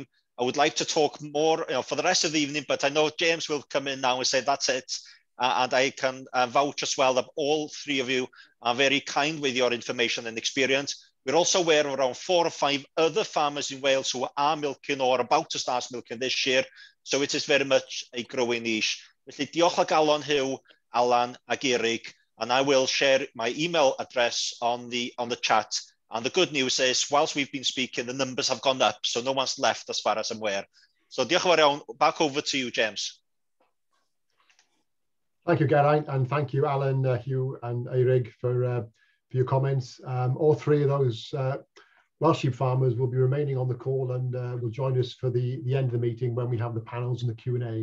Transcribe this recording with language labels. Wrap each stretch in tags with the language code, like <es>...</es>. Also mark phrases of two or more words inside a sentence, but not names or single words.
<en>I would like to talk more for the rest of the evening, but I know James will come in now and say that's it. And I can vouch as well that all three of you are very kind with your information and experience. We're also aware of around 4 or 5 other farmers in Wales who are milking or about to start milking this year. So it is very much a growing niche.</en> <cy>Felly diolch o galon, Hugh, Alan ag Eric.</cy> <en>And I will share my email address on the chat. And the good news is, whilst we've been speaking, the numbers have gone up, so no one's left as far as I'm aware.</en> <cy>So diolch yn fawr iawn.</cy> <en>Back over to you, James. Thank you, Geraint, and thank you, Alan, Hugh, and Eric for your comments. All three of those Welsh sheep farmers will be remaining on the call and will join us for the end of the meeting when we have the panels and the Q&A.</en>